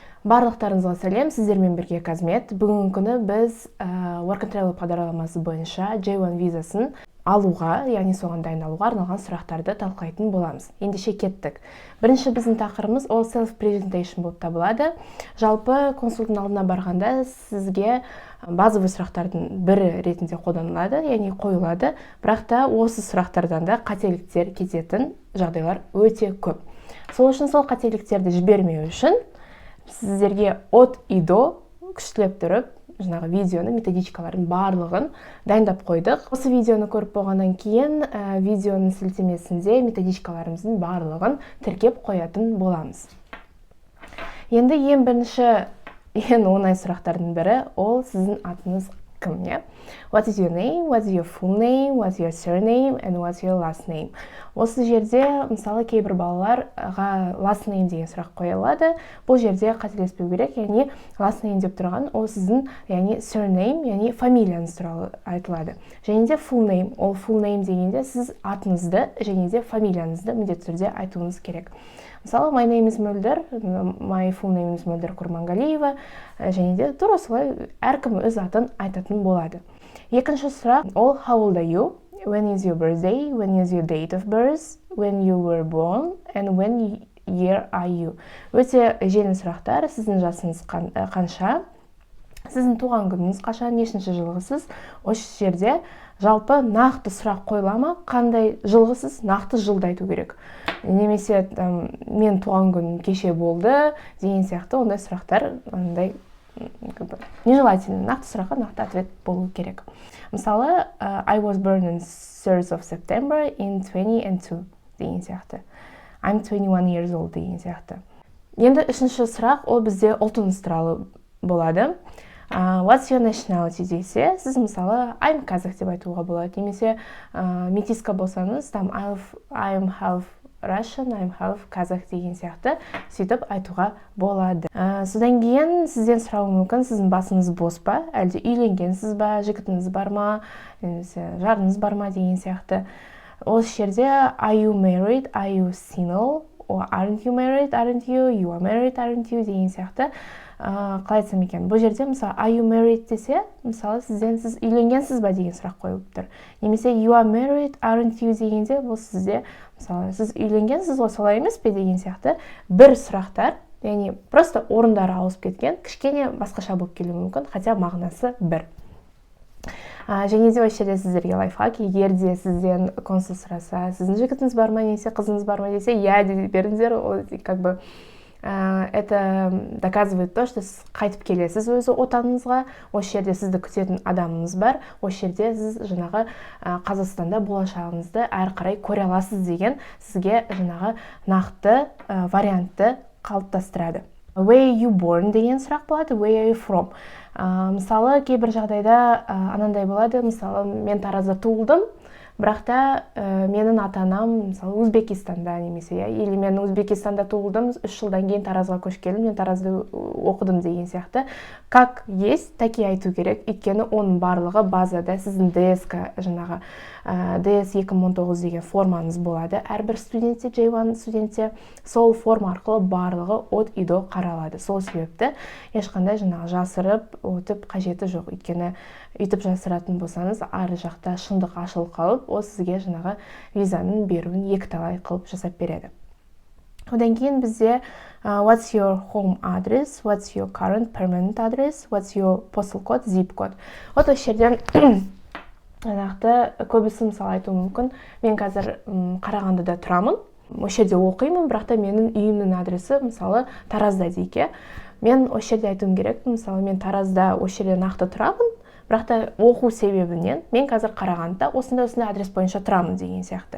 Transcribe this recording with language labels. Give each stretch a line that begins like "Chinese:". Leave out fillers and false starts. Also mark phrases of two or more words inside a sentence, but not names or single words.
Kazakh: Барлықтарыңызға сәлем, сіздермен бірге Казмет. Бүгінгі күні біз
English: Work and Travel
Kazakh: бағдарламасы бойынша J1 визасын алуға, яғни соған дайындалуға арналған сұрақтарды талқылайтын боламыз. Ендеше кеттік. Бірінші біздің тақырыбымыз ол self-presentation болып табылады. Жалпы консулдың алдына барғанда сізге базовый сұрақтардың бірі ретінде қолданылады, яғни қойылады. Бірақ та осы сұрақтардан да қателіктер кететін жағдайлар өте көп. Сол үшін сол қателіктерді жібермеу үшін сіздерге
Russian: от и до
Kazakh: күштілеп тұрып, жаңағы видеоны, методичкаларын барлығын дайындап қойдық. Осы видеоны көріп болғаннан кейін видеоның сілтемесінде методичкаларымыздың барлығын тіркеп қоятын боламыз. Енді ең бірінші, ең оңай сұрақтардың бірі ол сіздің атыңыз кім, не?
English: What is your name? What's your full name? What's your surname? And what's your last name?
Kazakh: Осы жерде, мысалы, кейбір балаларға
English: last name
Kazakh: деген сұрақ қойылады. Бұл жерде қателеспеу керек, яғни
English: last name
Kazakh: деп тұрған ол сіздің, яғни surname, яғни фамилияңыз туралы айтылады. Және де
English: full name,
Kazakh: ол
English: full name
Kazakh: дегенде сіз атыңызды және де фамилияңызды міндетті түрде айтуыңыз керек. Мысалы,
English: my name is Мөлдір, my full name is Мөлдір Құрманғалиева,
Kazakh: және де тура солай әркім өз атын айтатын болады. Екінші сұрақ ол
English: how old are you? When is your birthday? When is your date of birth? When you were born? And when year are you?
Kazakh: Өте жеңіл сұрақтар. Сіздің жасыңыз қанша? Сіздің туған күніңіз қашан? Нешінші жылғысыз? Осы жерде жалпы нақты сұрақ қойылама, қандай жылғысыз, нақты жылды айту керек. Немесе мен туған күнім кеше болды деген сияқты ондай сұрақтар нежелательно. Нақты сұраққа нақты ответ болу керек. Мысалы,
English: I was born on 3rd of September in 2002
Kazakh: деген сияқты.
English: I'm 21 years old
Kazakh: деген сияқты. Енді үшінші сұрақ ол бізде ұлтыңыз туралы болады.
English: What's your nationality
Kazakh: десе, сіз мысалы
English: I'm Kazakh
Kazakh: деп айтуға болады. Немесе метиска болсаңыз,
English: I'm half Russian, I'm half Kazakh
Kazakh: деген сияқты сөйтіп айтуға болады. Содан кейін сізден сұрауы мүмкін, сіздің басыңыз бос па, әлде үйленгенсіз ба, жігітіңіз бар ма, немесе жарыңыз бар ма деген сияқты. Осы жерде
English: are you married, are you single, or aren't you married, aren't you, you are married, aren't you
Kazakh: деген сияқты қалай айтсам екен. Бұл жерде мысалы
English: are you married
Kazakh: десе, мысалы сізден сіз үйленгенсіз ба деген сұрақ қойылып тұр. Немесе
English: you are married, aren't you
Kazakh: дегенде бұл сізде мысалы сіз үйленгенсіз ғой, солай емес пе деген сияқты бір сұрақтар, яғни просто орындары ауысып кеткен, кішкене басқаша болып келуі мүмкін, хотя мағынасы бір. Және де осы жерде сіздерге лайфхак, егер де сізден консул сұраса, сіздің жігітіңіз бар ма, немесе қызыңыз бар ма десе, я деп беріңіздер, ол
Russian: как бы это доказывает то, что
Kazakh: сіз қайтып келесіз өзі отаныңызға, осы жерде сізді күтетін адамыңыз бар, осы жерде сіз жаңағы Қазақстанда болашағыңызды әрі қарай көре аласыз деген сізге жаңағы нақты вариантты қалыптастырады.
English: Where are you born
Kazakh: деген сұрақ болады, where are you from? Мысалы, кейбір жағдайда анандай болады, мысалы, мен Таразда туылдым, бірақ та менің ата-анам мысалы Өзбекистанда немесе, или мен Өзбекистанда туылдым, 3 жылдан кейін Таразға көшіп келдім, мен Таразда оқыдым деген сияқты.
Russian: Как есть,
Kazakh: таки айту керек, өйткені оның барлығы базада сіздің DS-ка жаңағы DS 2019 деген формаңыз болады. Әрбір студентте, J1 студентте сол форма арқылы барлығы
Russian: от и до
Kazakh: қаралады. Сол себепті ешқандай жаңағы жасырып өтіп қажеті жоқ. Өйткені үйтіп жасыратын болсаңыз, ары жақта шындық ашылып қалып, ол сізге жаңағы визаның беруін екіталай қылып жасап береді. Одан кейін бізде
English: what's your home address, what's your current permanent address, what's your postal code, zip code.
Kazakh: Вот осы жерден көбісі мысалы айтуы мүмкін, мен қазір Қарағандыда тұрамын, осы жерде оқимын, бірақ та менің үйімнің адресі мысалы Таразда дейік. Мен осы жерде айтуым керек, мысалы мен Таразда осы жерде нақты тұрамын, бірақ та оқу себебінен мен қазір Қарағандыда осындай адрес бойынша тұрамын деген сияқты.